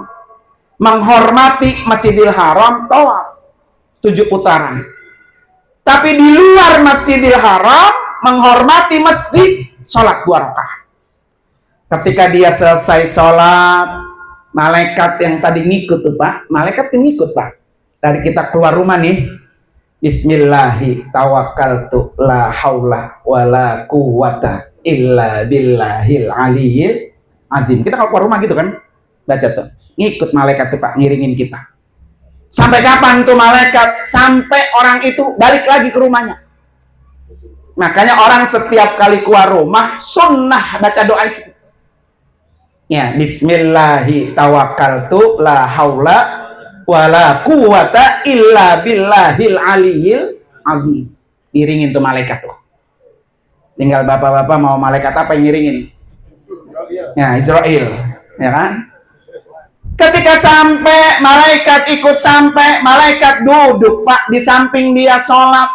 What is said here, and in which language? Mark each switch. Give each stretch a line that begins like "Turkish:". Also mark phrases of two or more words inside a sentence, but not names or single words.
Indonesian: Menghormati Masjidil Haram, tawaf 7 putaran. Tapi di luar Masjidil Haram, menghormati masjid, sholat 2 rakaat. Ketika dia selesai sholat, malaikat yang tadi ngikut tuh Pak, malaikat yang ngikut Pak. Dari kita keluar rumah nih,
Arabic: بسم الله توكلت لا حول ولا قوة إلا بالله العلي العظيم.
Indonesian: Kita kalau keluar rumah gitu kan, baca tuh, ngikut malaikat tuh Pak, ngiringin kita. Sampai kapan tuh malaikat? Sampai orang itu balik lagi ke rumahnya. Makanya orang setiap kali keluar rumah sunnah baca doa itu. Ya,
Arabic: بسم الله توكلت لا حول ولا قوة إلا بالله العلي العظيم.
Indonesian: Iringin tuh malaikat tuh. Tinggal bapak-bapak mau malaikat apa yang ngiringin? Ya, Israel, ya kan? Ketika sampai, malaikat ikut sampai, malaikat duduk Pak di samping dia sholat.